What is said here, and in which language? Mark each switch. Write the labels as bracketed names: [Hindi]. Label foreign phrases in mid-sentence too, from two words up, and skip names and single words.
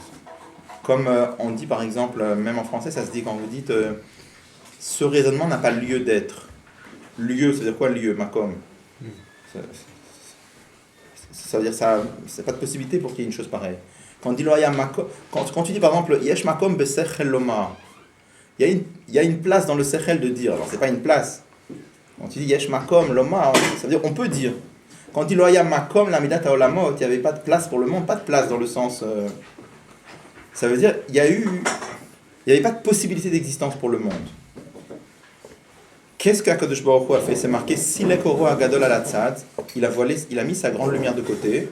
[French] Comme on dit par exemple, même en français, ça se dit quand vous dites ce raisonnement n'a pas lieu d'être. Lieu, ça veut dire quoi lieu, makom? Ça veut dire ça, c'est pas de possibilité pour qu'il y ait une chose pareille. Quand on dit [Hebrew] לא היה מקום, [French] quand tu dis par exemple [Hebrew] יש מקום בשכל לומר, [French] il y a une place dans le sechel de dire. Alors c'est pas une place. Quand tu dis [Hebrew] יש מקום לומר, [French] ça veut dire on peut dire. Quand on dit [Hebrew] לא היה מקום למדת העולמות, [French] il n'y avait pas de place pour le monde, pas de place dans le sens. Ça veut dire il n'y avait pas de possibilité d'existence pour le monde. Qu'est-ce qu'Akadosh Baruch Hu a fait? C'est marqué [Hebrew] סילק אורו הגדול לצד. [French] Il a mis sa grande lumière de côté.